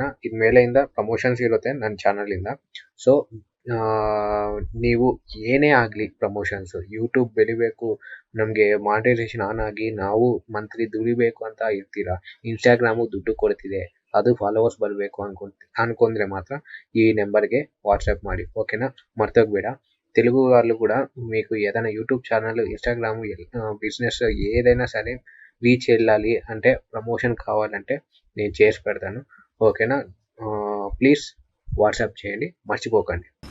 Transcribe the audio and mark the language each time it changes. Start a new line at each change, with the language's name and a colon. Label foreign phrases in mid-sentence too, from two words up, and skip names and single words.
Kannada: ಇನ್ಮೇಲೆಯಿಂದ ಪ್ರಮೋಷನ್ಸ್ ಇರುತ್ತೆ ನನ್ನ ಚಾನಲಿಂದ. ಸೊ ನೀವು ಏನೇ ಆಗಲಿ ಪ್ರಮೋಷನ್ಸ್, ಯೂಟ್ಯೂಬ್ ಬೆಳಿಬೇಕು, ನಮಗೆ
English: monetization on
Kannada: ಆಗಿ ನಾವು ಮಂತ್ಲಿ ದುಡಿಬೇಕು ಅಂತ ಇರ್ತೀರಾ, ಇನ್ಸ್ಟಾಗ್ರಾಮು ದುಡ್ಡು ಕೊಡ್ತಿದೆ, ಅದು ಫಾಲೋವರ್ಸ್ ಬರಬೇಕು ಅನ್ಕೊಂಡ್ರೆ
Telugu: మాత్ర ఈ
Kannada: నెంబర్ಗೆ వాట్సాప్ ಮಾಡಿ.
Telugu: ఓకేనా? మర్చిపోಬೇಡ. తెలుగు వాళ్ళు కూడా మీకు ఏదైనా యూట్యూబ్ ఛానల్, ఇన్స్టాగ్రామ్, బిజినెస్ ఏదైనా సరే రీచ్ వెళ్ళాలి అంటే, ప్రమోషన్ కావాలంటే నేను చేసి పెడతాను. ఓకేనా? ప్లీజ్ వాట్సాప్ చేయండి, మర్చిపోకండి.